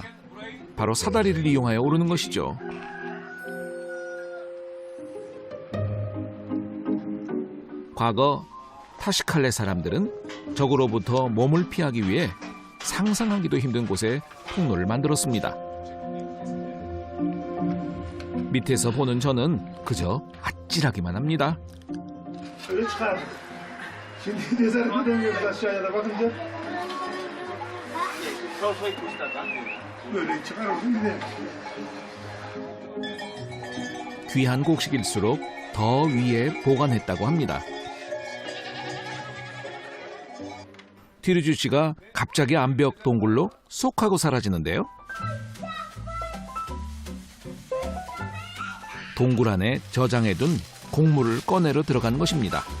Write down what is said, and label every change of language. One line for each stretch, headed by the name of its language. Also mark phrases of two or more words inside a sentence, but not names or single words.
Korean: 바로 사다리를 이용하여 오르는 것이죠. 과거 타시칼레 사람들은 적으로부터 몸을 피하기 위해 상상하기도 힘든 곳에 통로를 만들었습니다. 밑에서 보는 저는 그저 아찔하기만 합니다.
Turkish: Öyle çıkar. Şimdi cesaret edemiyoruz aşağıya da bakınca. Böyle çıkar olsun gidelim.
Korean: 귀한 곡식일수록 더 위에 보관했다고 합니다. 티르주 씨가 갑자기 암벽 동굴로 쏙 하고 사라지는데요. 동굴 안에 저장해둔 곡물을 꺼내러 들어가는 것입니다.